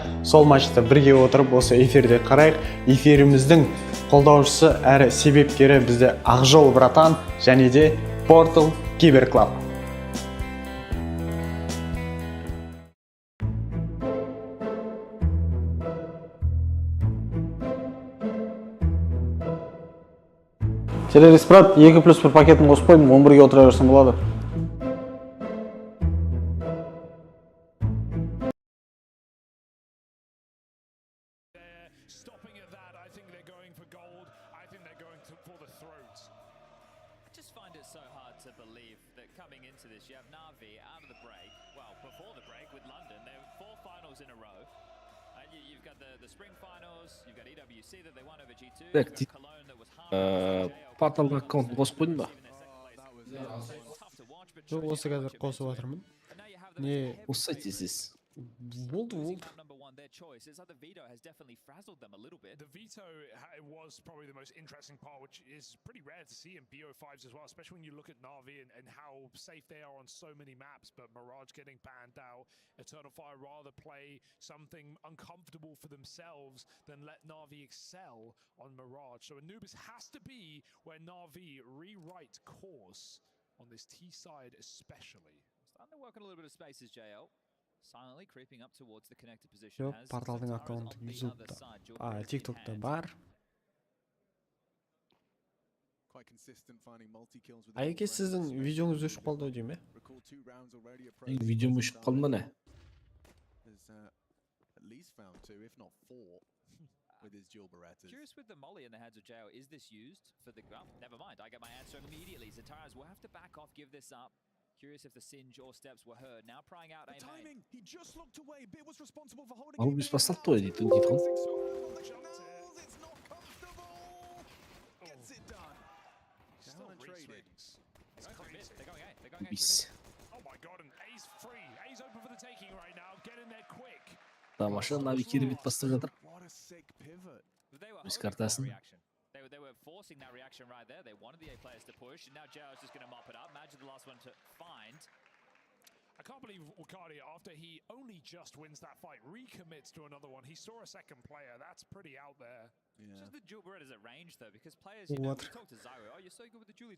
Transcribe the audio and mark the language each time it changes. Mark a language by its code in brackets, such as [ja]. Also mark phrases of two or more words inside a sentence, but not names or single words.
[kk] Сол матчта бірге отырып осы эфирде қарайық. Эфиріміздің қолдаушысы әрі себепкері бізде Ақжол братан және де Portal Киберклаб. Террорист брат, 2+1 пакетін қосып қойдым, 11-ге отыра берсем болады. [en] Stopping at that, I think they're going for gold. I think they're going for the throats. I just find it so hard to believe that coming into this, you have NAVI out of the break. Well, before the break with London, there were 4 finals in a row. And you've got the spring finals, you've got EWC that they won over G2, you've got Cologne that was hard. [kk] Порталға аккаунтын қосып қойдың ба? Жоқ, осы қазір қосып отырмын. Не? Осы айтесіз. Болды. [en] Their choice. It's like the veto has definitely frazzled them a little bit. The veto was probably the most interesting part, which is pretty rare to see in BO5s as well, especially when you look at Na'Vi and how safe they are on so many maps. But Mirage getting banned out, Eternal Fire rather play something uncomfortable for themselves than let Na'Vi excel on Mirage. So Anubis has to be where Na'Vi rewrite course on this T side especially. Starting to work on a little bit of spaces, JL. Silently creeping up towards the connected position. [kk] Жоқ, порталдың аккаунты YouTube'да, TikTok'та бар. Айеке, сіздің видеоңыз өшіп қалды дейм бе? Видеом өшіп қалды ма не? [en] Curious with the molly in the hands of JL. Is this used for the gun? Never mind. I get my answer immediately. Zataras will have to back off, give this up. Curious if the singe or steps were heard. Now prying out a main. He just looked away. Bit was responsible for holding. [kk] Алып біз басталды той дейді, титрон. Бис. [en] Oh my god, and A's free. A's open for the taking right now. Get in there quick. [kk] Тамаша, NAVI керемет бастап жатыр. [en] What a sick pivot. [kk] Өз картасын. [en] They were forcing that reaction right there. They wanted the A players to push, and now JL's just going to mop it up. Imagine the last one to find. I can't believe Wakadi, after he only just wins that fight, recommits to another one. He saw a second player. That's pretty out there. Yeah. Just the dual Berettas at range, though, because players, you know, we talk to Zyro. Oh, you're so good with the Julies.